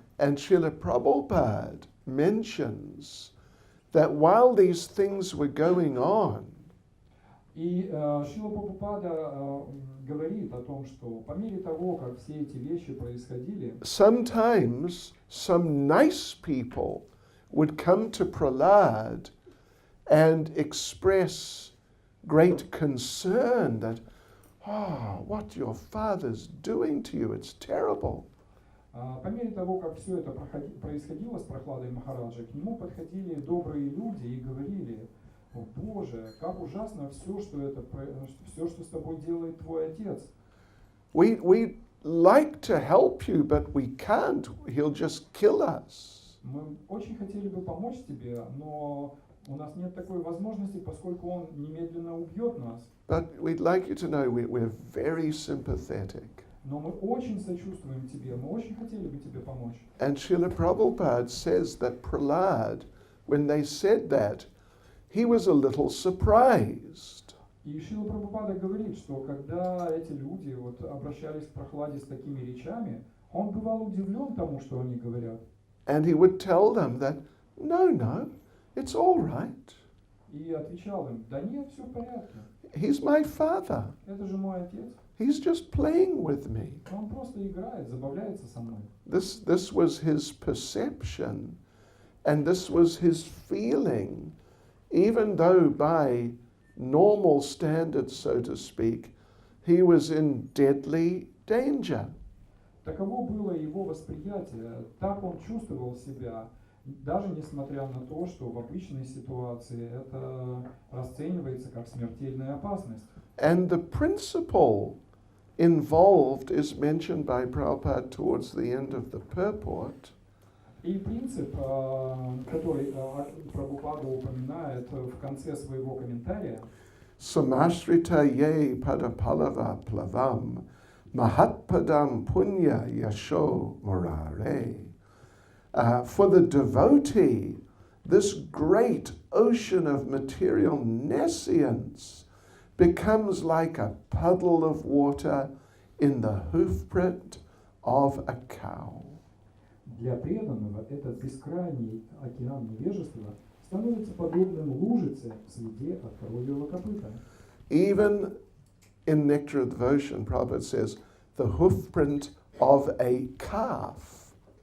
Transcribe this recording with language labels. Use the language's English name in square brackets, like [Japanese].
[English] And Srila Prabhupada mentions that while these things were going on, [Russian] И Шрила Прабхупада говорит о том, что по мере того, как все эти вещи происходили, [English] sometimes some nice people would come to Prahlad and express great concern that, what your father's doing to you, it's terrible. [Russian] по мере того, как все это происходило с Прохладой Махараджа, к нему подходили добрые люди и говорили, о Боже, как ужасно все, что с тобой делает твой отец. [English] We like to help you, but we can't. He'll just kill us. [Russian] Мы очень хотели бы помочь тебе, но у нас нет такой возможности, поскольку он немедленно убьет нас. [English] But we'd like you to know we're very sympathetic. [Russian] Но мы очень сочувствуем тебе, мы очень хотели бы тебе помочь. [English] And Srila Prabhupada says that Prahlad, when they said that, he was a little surprised. [Russian] И Шрила Прабхупада говорит, что когда эти люди обращались к Прохладе с такими речами, он бывал удивлен тому, что они говорят. [English] And he would tell them that, no, it's all right. [Russian] И отвечал им, да нет, все в порядке. [English] He's my father. [Russian] Это же мой отец. [English] He's just playing with me. [Russian] Он просто играет, забавляется со мной. [English] This was his perception, and this was his feeling, even though by normal standards, so to speak, he was in deadly danger. [Russian] Таково было его восприятие, так он чувствовал себя, даже несмотря на то, что в обычной ситуации это расценивается как смертельная опасность. [English] And the principle involved is mentioned by Prabhupada towards the end of the purport. [Russian] И принцип, который Прабхупада упоминает в конце своего комментария, [Sanskrit] Samashrita ye padapalava plavam mahatpadam punya yasho murare. [English] For the devotee, this great ocean of material nescience becomes like a puddle of water in the hoofprint of a cow. [Russian] для преданного этот бескрайний океан невежества становится подобным лужице в следе от коровьего копыта. [English] Even in Nectar of Devotion, Prabhupada says, the hoofprint of a calf.